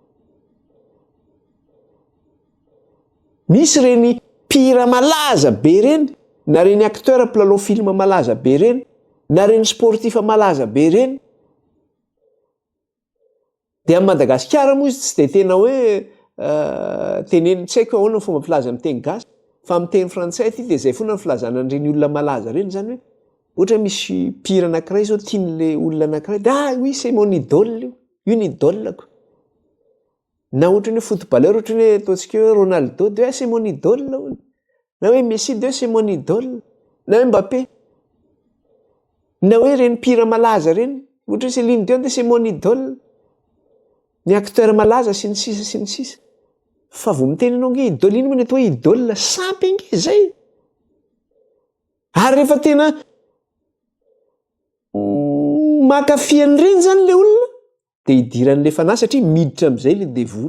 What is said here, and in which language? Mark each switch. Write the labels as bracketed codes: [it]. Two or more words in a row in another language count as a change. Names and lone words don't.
[mg] Misy reny mpihira malaza be reny, na reny acteur mpilalao film malaza be reny, na reny sportif malaza be reny. De amin'ny Madagasikara moa izy tsy de tena hoe teneny tsy haiko ahoana ny fomba filaza amin'ny teny gasy, fa amin'ny teny frantsay ity de zay foana ny filazana an'ireny olona malaza reny zany hoe ohatra misy mpihira anankiray zao tian'le olona anankiray de [fr] oui c'est mon idole [mg] io ny idolako. Na ohatra ny footballeur ohatra ny ataontsika hoe Ronaldo de [fr] c'est mon idole [mg] hono. Na hoe Messi de [fr] c'est mon idole. [mg] Na hoe Mbappé. Na hoe reny mpihira malaza reny, ohatra hoe Céline Dion de [fr] c'est mon idole. [mg] Ny acteur malaza sy ny sisa sy ny sisa. Fa vao miteny ianao nge idole iny moa ny atao hoe idole sampy ange zay. Ary rehefa tena mankafy an'ireny zany le olona de idiran'le fanahy satria miditra amin'izay le devoly.